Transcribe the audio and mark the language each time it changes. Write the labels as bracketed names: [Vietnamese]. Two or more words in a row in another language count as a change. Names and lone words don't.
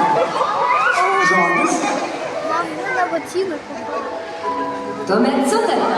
[Lithuanian] Žodis? [Russian] Нам нужно ботинок. [Lithuanian] Tuomet sutarta.